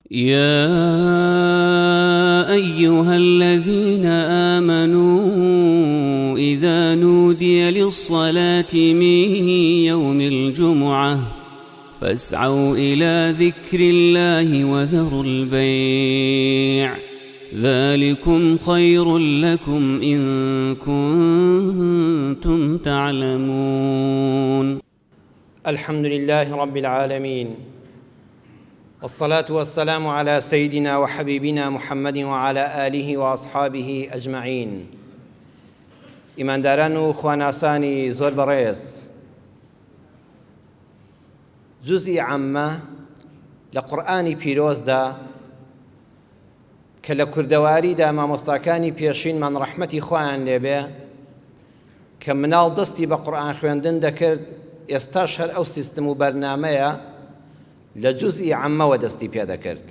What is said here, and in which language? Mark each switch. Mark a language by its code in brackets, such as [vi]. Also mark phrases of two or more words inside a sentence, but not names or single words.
[ar] يا أيها الذين آمنوا إذا نودي للصلاة من يوم الجمعة فاسعوا إلى ذكر الله وذروا البيع ذلكم خير لكم إن كنتم تعلمون. الحمد لله رب العالمين، والصلاة والسلام على سيدنا وحبيبنا محمد وعلى آله وأصحابه أجمعين. [ckb] ئیمانداران و خواناسانی زۆر بەڕێز، جوزئی عەممە لە قورئانی پیرۆزدا کە لە کوردەواریدا مامۆستاکانی پێشینمان ڕەحمەتی خۆیان لێبێ کە مناڵ دەستی بە قورئان خوێندن دەکرد، ئێستاش هەر ئەو سیستم و بەرنامەیە لە جوزئی عەممەوە دەستی پێ دەکرد.